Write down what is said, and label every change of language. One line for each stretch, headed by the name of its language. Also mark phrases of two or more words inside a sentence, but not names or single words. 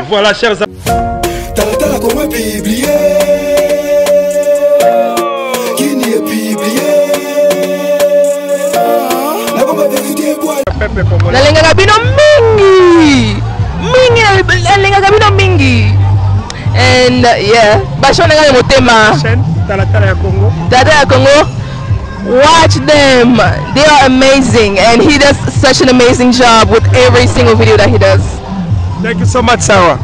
French: Voilà, chers amis.
Lingala: Nalengaka bino mingi
English: and yeah
Lingala: bashonanga motema Talatala ya Congo. Tata ya Congo,
English: watch them, they are amazing and he does such an amazing job with every single video that he does. Thank you so much, Sarah.